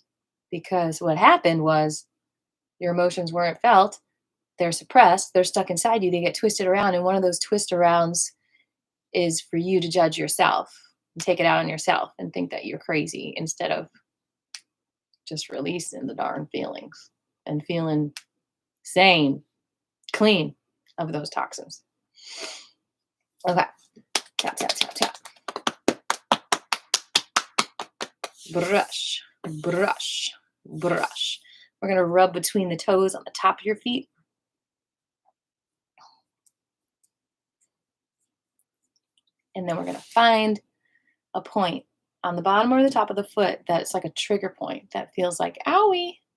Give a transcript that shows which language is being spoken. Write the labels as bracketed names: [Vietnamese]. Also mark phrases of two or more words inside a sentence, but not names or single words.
[English] Because what happened was your emotions weren't felt, they're suppressed, they're stuck inside you, they get twisted around. And one of those twist arounds is for you to judge yourself and take it out on yourself and think that you're crazy instead of just releasing the darn feelings and feeling sane, clean of those toxins. Okay. Tap, tap, tap, tap. Brush, brush, brush. We're going to rub between the toes on the top of your feet. And then we're going to find a point on the bottom or the top of the foot that's like a trigger point that feels like owie.